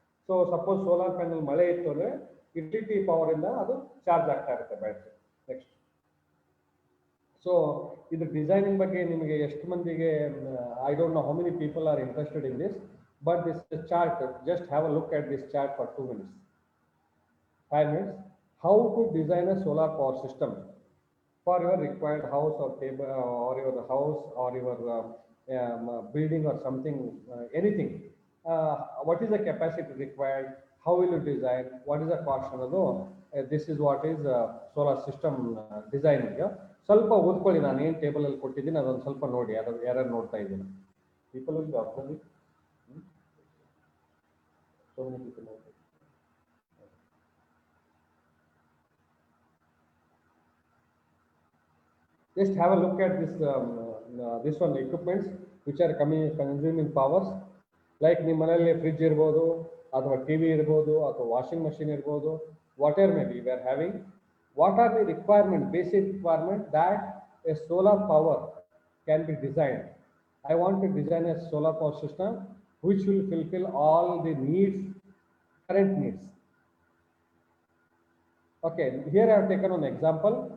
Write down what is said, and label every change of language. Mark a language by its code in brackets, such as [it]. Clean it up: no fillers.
[kn] So suppose solar panel ಮಳೆ ಇತ್ತು ಅಂದರೆ ಯುಟಿಲಿಟಿ ಪವರ್ ಇಂದ ಅದು ಚಾರ್ಜ್ ಆಗ್ತಾ ಇರುತ್ತೆ ಬ್ಯಾಟ್ರಿ. [en] next so [kn] ಇದು ಡಿಸೈನಿಂಗ್ ಬಗ್ಗೆ ನಿಮಗೆ ಎಷ್ಟು ಮಂದಿಗೆ, [en] I don't know how many people are interested in this, but this chart, just have a look at this chart for 2 minutes, 5 minutes. How to design a solar power system for your required house or table or your house or your building or something, anything. What is the capacity required? How will you design? What is the cost ಅನ್ನೋದು, this is what is solar system designing. [kn] ಸ್ವಲ್ಪ ಓದ್ಕೊಳ್ಳಿ, ನಾನು ಏನು ಟೇಬಲಲ್ಲಿ ಕೊಟ್ಟಿದ್ದೀನಿ ಅದೊಂದು ಸ್ವಲ್ಪ ನೋಡಿ, ಯಾರು ನೋಡ್ತಾ ಇದ್ದೀನಿ. [en] People will be observing. So many people know. Just have a look at this one equipments which are consuming powers. [kn] Like ನಿಮ್ಮ ಮನೆಯಲ್ಲಿ ಫ್ರಿಡ್ಜ್ ಇರ್ಬೋದು, ಅಥವಾ TV ಇರ್ಬೋದು, ಅಥವಾ ವಾಷಿಂಗ್ ಮಷಿನ್ ಇರ್ಬೋದು, [en] Whatever may be we are having. What are the basic requirement that a solar power can be designed? I want to design a solar power system which will fulfill all the current needs. Okay, here I have taken an example.